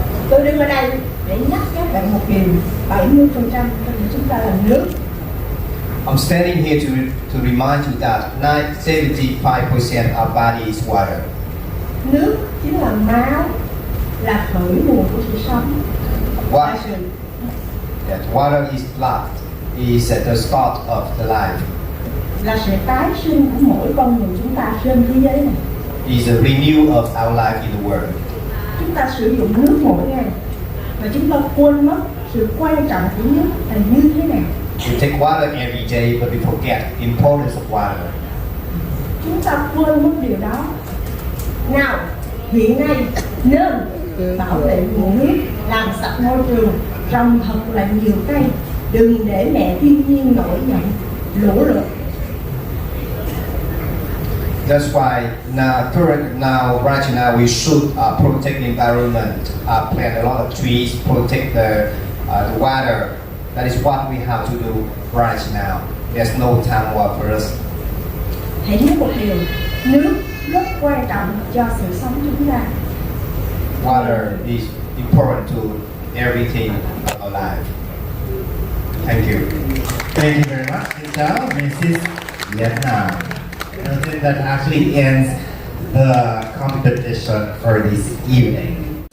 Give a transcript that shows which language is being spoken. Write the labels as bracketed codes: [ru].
[vi] Tôi đứng ở đây để nhắc các bạn một điều, 70% trong chúng ta là nước. [en] I'm standing here to remind you that 75% of our body is water. [vi] Nước chính là máu, là khởi nguồn của sự sống. [en] What? That water is blood, is at the start of the life. [vi] Là sự tái sinh của mỗi con người chúng ta trên thế giới này. [en] Is a renew of our life in the world. [vi] Chúng ta sử dụng nước mỗi ngày và chúng ta quên mất sự quan trọng của nước là như thế nào. [en] We take water every day, but we forget the importance of water. [vi] Chúng ta quên mất điều đó. Nào, hiện nay nên bảo vệ nguồn nước, làm sạch môi trường, trồng thật là nhiều cây, đừng để mẹ thiên nhiên nổi giận, lũ lụt. [en] That's why right now, we should protect the environment, plant a lot of trees, protect the water. That is what we have to do right now. There's no time for us. [vi] Hãy nhớ một điều, nước rất quan trọng cho sự sống chúng ta. [en] Water is important to everything of our life. Thank you. Thank you very much. [vi] Xin chào, [en] Mrs. Vietnam. I think that actually ends the competition for this evening.